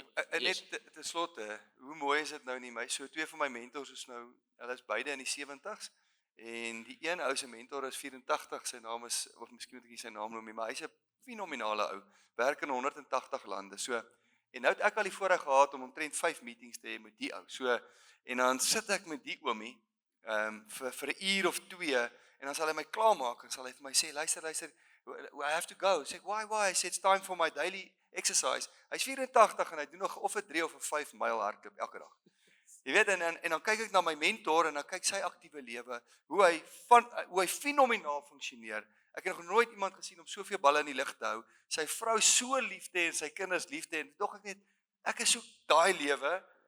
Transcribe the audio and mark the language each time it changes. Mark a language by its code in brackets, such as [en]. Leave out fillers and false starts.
[af] En net ten slotte, hoe mooi is dit nou nie, so 2 van my mentors is nou, hulle is beide in die 70s, en die een ou se mentor is 84, sy naam is, of miskien moet ek nie sy naam noem nie, maar hy's 'n fenominale ou, werk in 180 lande, so, en nou het ek al die voorreg gehad om omtrent 5 meetings te hê met die ou, so, en dan sit ek met die oomie, vir 'n uur of 2, en dan sal hy my klaarmaak, en sal hy vir my sê, luister, [en] I have to go. [af] Sê ek, [en] why? I said, it's time for my daily exercise. [af] Hy's 84 en hy doen nog of 'n 3 of 'n 5 myl hardloop elke dag. Jy weet, en dan kyk ek na my mentor, en dan kyk sy aktiewe lewe, hoe hy fenomenaal funksioneer. Ek het nog nooit iemand gesien om soveel balle in die lug te hou, sy vrou so lief te hê en sy kinders lief te hê, en tog ek is so daai lewe,